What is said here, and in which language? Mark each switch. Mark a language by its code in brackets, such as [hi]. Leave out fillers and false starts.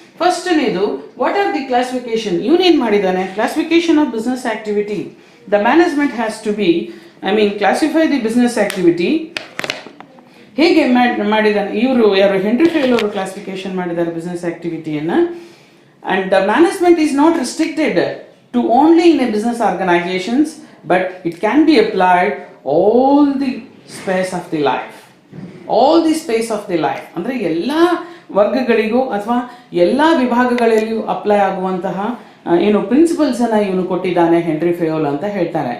[en] ಫಸ್ಟ್ನೇದು what are the classification, [kn] ಇವನೇನ್ ಮಾಡಿದ್ದಾನೆ, [en] Classification of business activity. The management has to be classify the business activity. [kn] ಹೇಗೆ ಮಾಡಿದ್ದಾನೆ ಇವರು ಯಾರು, henry fail ಅವರು classification ಮಾಡಿದ್ದಾರೆ business ಆಕ್ಟಿವಿಟಿಯನ್ನ. [en] And the management is not restricted to only in a business organizations, but it can be applied all the space of the life. All the space of the life. [kn] ಅಂದರೆ ಎಲ್ಲ ವರ್ಗಗಳಿಗೂ ಅಥವಾ ಎಲ್ಲ ವಿಭಾಗಗಳಲ್ಲಿಯೂ apply ಆಗುವಂತಹ ಏನು principles ಅನ್ನ ಇವನು ಕೊಟ್ಟಿದ್ದಾನೆ henry ಫೇಯೋಲ್ ಅಂತ ಹೇಳ್ತಾನೆ.